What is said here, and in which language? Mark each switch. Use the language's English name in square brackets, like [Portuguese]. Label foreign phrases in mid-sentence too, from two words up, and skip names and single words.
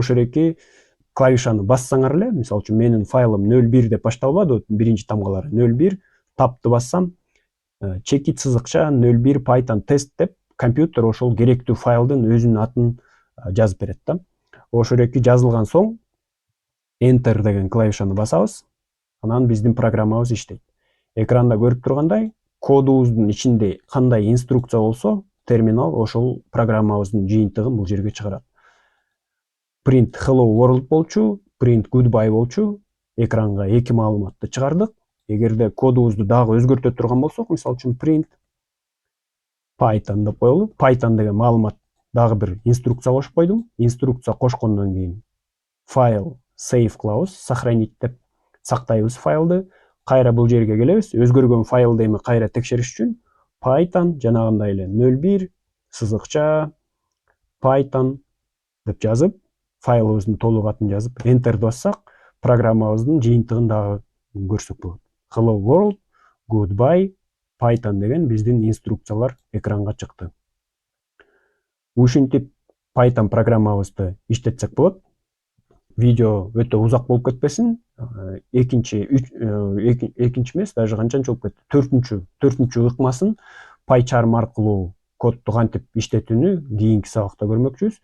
[Kyrgyz] Ошол эки клавишаны бассаңар эле, мисалы үчүн менин файлым 01 деп башталбады, биринчи тамгалары 01, tabты бассам, checkit сызыкча 01 Python test деп компьютер ошол керектүү файлдын өзүнүн атын жазып берет да. Ошол эки жазылган соң enter деген клавишаны басабыз. Анан биздин программабыз иштейт. Экранда көрүп тургандай, кодубуздун ичинде кандай инструкция болсо, терминал ошол программабыздын жыйынтыгын бул жерге чыгарат. [English] Print hello world [Kyrgyz] болчу, [English] print goodbye [Kyrgyz] болчу. Экранга эки маалыматты чыгардык. Эгерде кодубузду дагы өзгөртө турган болсок, мисалы үчүн print Python деп коелу. Python деген маалымат дагы бир инструкция кошуп койдум. Инструкция кошкондон кийин [English] file save [Kyrgyz] кылабыз, сохранить деп сактайбыз файлды. Кайра бул жерге келебиз. Өзгөргөн файлды эми кайра текшериш үчүн Python жанагындай эле 01 сызыкча Python деп жазып, файлыбыздын толук атын жазып, enterди бассак, программабыздын жыйынтыгын дагы көрсөк болот. [English] Hello world, goodbye, Python [Kyrgyz] деген биздин инструкциялар экранга чыкты. Ушинтип Python программабызды иштетсек болот. Видео өтө узак болуп кетпесин. Экинчи эмес, даже канчанчы болуп кетти? Төртүнчү ыкмасын PyCharm аркылуу кодду кантип иштетүүнү кийинки сабакта көрмөкчүбүз.